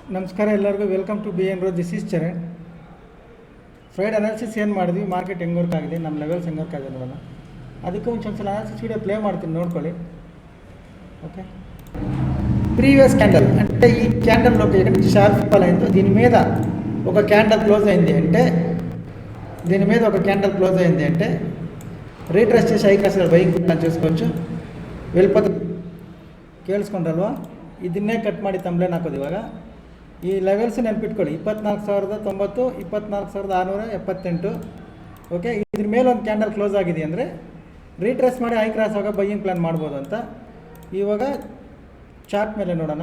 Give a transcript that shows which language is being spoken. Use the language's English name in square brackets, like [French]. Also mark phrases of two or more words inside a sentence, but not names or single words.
[Kannada] ನಮಸ್ಕಾರ ಎಲ್ಲರಿಗೂ. [English] welcome to [Kannada] ಬಿ ಎನ್ ರೋ. [English] this is [Kannada] ಚರಣ್. [English] fried analysis [Kannada] ಏನು ಮಾಡಿದ್ವಿ, ಮಾರ್ಕೆಟ್ ಹೆಂಗೆ ವರ್ಕ್ ಆಗಿದೆ, ನಮ್ಮ ಲೆವೆಲ್ಸ್ ಹೆಂಗೆ ವರ್ಕ್ ಆಗಿದೆ ನೋಡೋಣ. ಅದಕ್ಕೆ ಮುಂಚೆ ಒಂದ್ಸಲ [English] analysis video play [Kannada] ಮಾಡ್ತೀನಿ, ನೋಡ್ಕೊಳ್ಳಿ. [Telugu] ఓకే, [English] previous candle [Telugu] అంటే ఈ క్యాండల్లోకి [English] sharp fall [Telugu] అయిందో దీని మీద ఒక [English] candle close [Telugu] అయింది అంటే రీట్రేస్ చేసి [English] icross bike [Telugu] ప్లాన్ చేసుకోవచ్చు. [Kannada] వెళ్ళిపోతే ಕೇಳಿಸ್ಕೊಂಡ್ರಲ್ವಾ, ಇದನ್ನೇ ಕಟ್ ಮಾಡಿ ತಂಬ್ಲೇನ್ ಹಾಕೋದು. ಇವಾಗ ಈ ಲೆವೆಲ್ಸ್ ನೆನ್ಪಿಟ್ಕೊಳ್ಳಿ, 24,090, 24,678. ಓಕೆ, ಇದ್ರ ಮೇಲೆ ಒಂದು [English] candle close [Kannada] ಆಗಿದೆ ಅಂದರೆ ರೀಟ್ರೇಸ್ ಮಾಡಿ [English] I cross [Kannada] ಆಗ [English] buying plan [Kannada] ಮಾಡ್ಬೋದು ಅಂತ. ಇವಾಗ ಚಾರ್ಟ್ ಮೇಲೆ ನೋಡೋಣ.